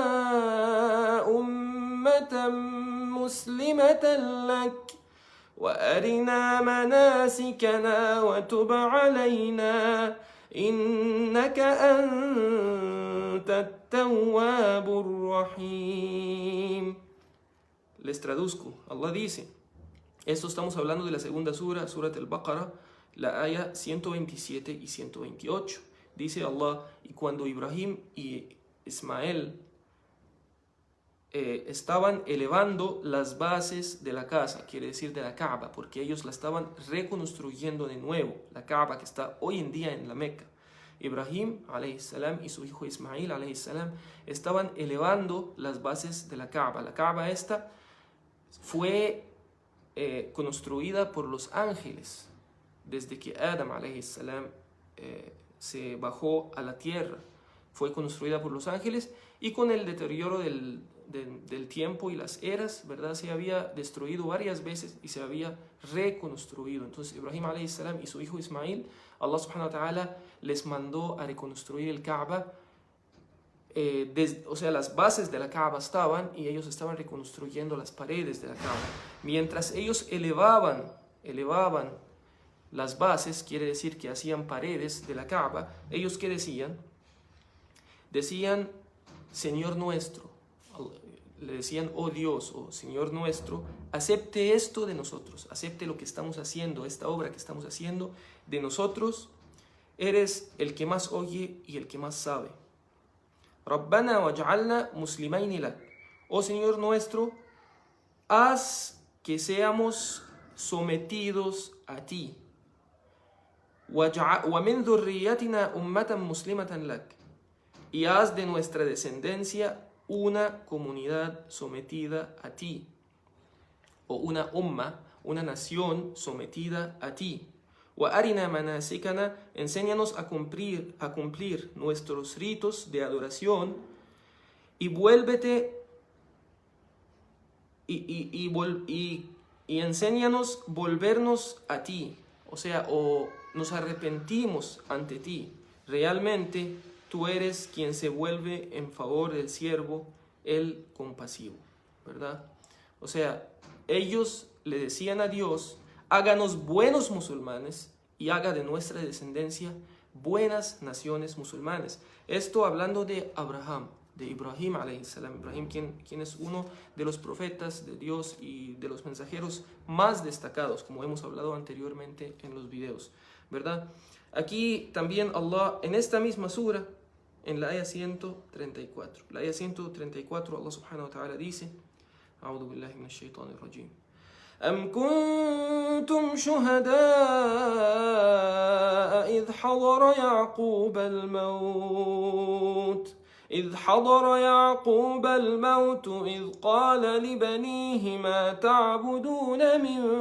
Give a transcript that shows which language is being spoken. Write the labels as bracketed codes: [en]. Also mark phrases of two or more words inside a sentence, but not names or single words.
[ar] أُمَّةً مسلمة لك وأرنا مناسكنا وتب علينا إنك أنت التواب الرحيم. [es] Les traduzco. Allah dice, esto estamos hablando de la segunda sura, Surat al-Baqarah, la aya 127 y 128. Dice Allah, y cuando Ibrahim y Ismael estaban elevando las bases de la casa, quiere decir de la Kaaba, porque ellos la estaban reconstruyendo de nuevo, la Kaaba que está hoy en día en la Meca. Ibrahim [ar] عليه السلام [es] y su hijo Ismail [ar] عليه السلام [es] estaban elevando las bases de la Kaaba. La Kaaba esta fue construida por los ángeles desde que Adam [ar] عليه السلام [es] se bajó a la tierra. Fue construida por los ángeles y con el deterioro del tiempo y las eras, ¿verdad? Se había destruido varias veces y se había reconstruido. Entonces Ibrahim [ar] عليه السلام [es] y su hijo Ismail, Allah [ar] سبحانه وتعالى [es] les mandó a reconstruir el Kaaba. O sea, las bases de la Kaaba estaban y ellos estaban reconstruyendo las paredes de la Kaaba. Mientras ellos elevaban las bases, quiere decir que hacían paredes de la Kaaba, ellos ¿qué decían? Decían, Señor nuestro, le decían, oh Dios, oh Señor nuestro, acepte esto de nosotros, acepte lo que estamos haciendo, esta obra que estamos haciendo de nosotros, eres el que más oye y el que más sabe. [ar] ربنا واجعلنا مسلمين لك, [es] oh Señor nuestro, haz que seamos sometidos a ti. [ar] وَمِنْ ذُرِّيَّتِنَا أُمَّةً مُسْلِمَةً لَكَ. [es] Y haz de nuestra descendencia una comunidad sometida a ti, o una umma, una nación sometida a ti. [ar] وَأَرِنَا مَنَاسِكَنَا, [es] enséñanos a cumplir nuestros ritos de adoración, y vuélvete y enséñanos volvernos a ti, o sea, o nos arrepentimos ante ti. Realmente tú eres quien se vuelve en favor del siervo, el compasivo, ¿verdad? O sea, ellos le decían a Dios: háganos buenos musulmanes y haga de nuestra descendencia buenas naciones musulmanes. Esto hablando de Abraham, de Ibrahim [ar] عليه السلام. [es] Ibrahim, quien es uno de los profetas de Dios y de los mensajeros más destacados, como hemos hablado anteriormente en los videos, ¿verdad? Aquí también Allah, en esta misma sura, en la ayah 134, la ayah 134, Allah [ar] سبحانه وتعالى [es] dice: [ar] أعوذ بالله من الشيطان الرجيم أم كنتم شهداء إذ حضر يعقوب الموت إذ قال لبنيه ما تعبدون من